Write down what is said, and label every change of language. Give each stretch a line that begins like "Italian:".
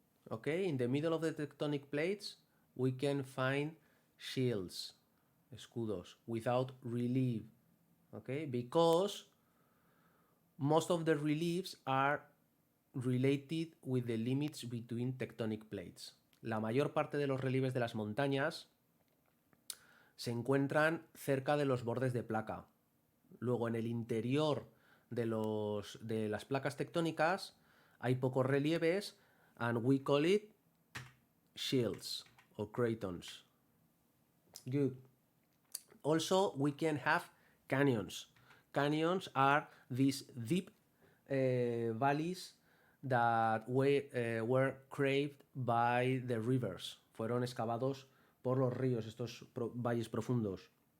English: Okay, in the middle of the tectonic plates, we can find shields, escudos, without relief. Okay, because most of the reliefs are related with the limits between tectonic plates.
Spanish: La mayor parte de los relieves de las montañas se encuentran cerca de los bordes de placa. Luego, en el interior de las placas tectónicas hay pocos relieves,
English: and we call it shields or cratons. Good. Also, we can have canyons. Canyons are these deep valleys that were craved by the rivers.
Spanish: Fueron excavados por los ríos, estos valles profundos.